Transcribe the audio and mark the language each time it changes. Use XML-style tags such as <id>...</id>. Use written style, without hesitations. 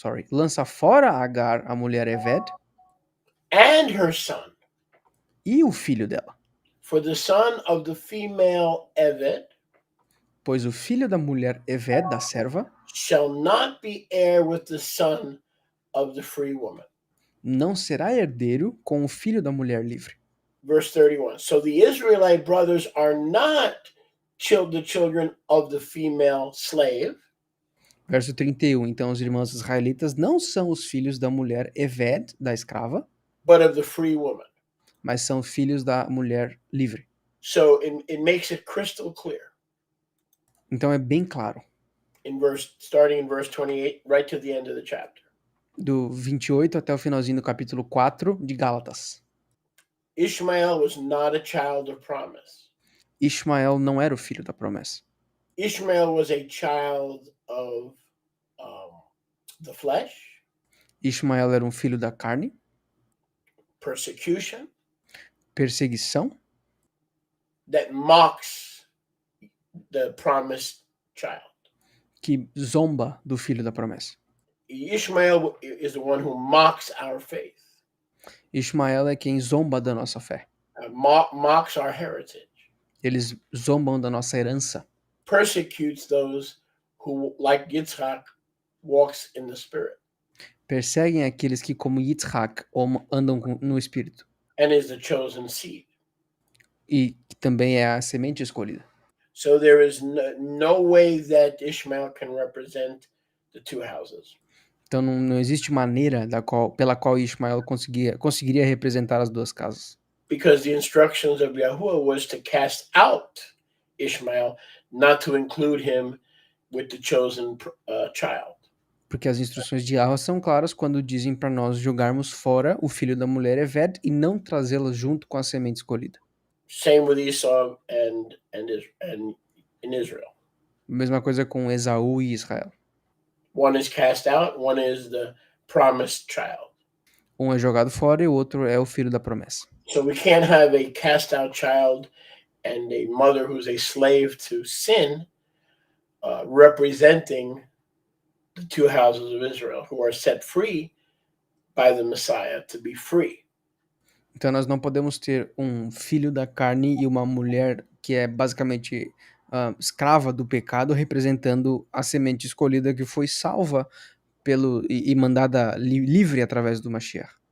<pt>Lança fora Agar, a mulher Eved,</pt> <en>and her son.</en> <pt>e o filho dela.</pt> <en>For the son of the female Eved</en> <pt>Pois o filho da mulher Eved, da serva,</pt> <en>shall not be heir with the son of the free woman.</en> <pt>não será herdeiro com o filho da mulher livre.</pt> <en>Verse 31. So the Israelite brothers are not the children of the female slave,</en> <pt>Verso 31. Então os irmãos israelitas não são os filhos da mulher Eved, da escrava,</pt> <en>but of the free woman.</en> <pt>mas são filhos da mulher livre.</pt> <en>So it makes it crystal clear.</en> <pt>Então é bem claro.</pt> <en>Starting in verse 28, right to the end of the chapter.</en> <pt>Do 28 até o finalzinho do capítulo 4 de Gálatas.</pt> <en>Ishmael was not a child of promise.</en> <pt>Ismael não era o filho da promessa.</pt> <en>Ishmael was a child of the flesh.</en> <pt>Ismael era um filho da carne.</pt> <en>Persecution.</en> <pt>Perseguição.</pt> <en>That mocks the promised child.</en> <pt>Que zomba do filho da promessa.</pt> <en>Ishmael is the one who mocks our faith.</en> <pt>Ismael é quem zomba da nossa fé.</pt> <en>Mocks our heritage.</en> <pt>Eles zombam da nossa herança.</pt> <en>Persecutes those who, like Yitzhak, walks in the spirit.</en> <pt>Perseguem aqueles que, como Yitzhak, andam no espírito.</pt> <en>And is the chosen seed.</en> <pt>E que também é a semente escolhida.</pt> <en>So there is no way that Ishmael can represent the two houses.</en> <pt>Então não existe maneira pela qual Ismael conseguiria representar as duas casas.</pt> <en>Because the instructions of Yahuwah was to cast out Ishmael, not to include him with the chosen child.</en> <pt>Porque as instruções de Yahweh são claras quando dizem para nós jogarmos fora o filho da mulher Eved e não trazê-la junto com a semente escolhida.</pt> <en>Same with Esau and in Israel.</en> <pt>Mesma coisa com Esaú e Israel.</pt> <en>One is cast out, one is the promised child.</en> <pt>Um é jogado fora e o outro é o filho da promessa.</pt> <en>So we can't have a cast out child and a mother who's a slave to sin representing the two houses of Israel who are set free by the Messiah to be free.</en> <pt>Então nós não podemos ter um filho da carne e uma mulher que é basicamente escrava do pecado representando a semente escolhida que foi salva e mandada livre através do Mashiach.</pt>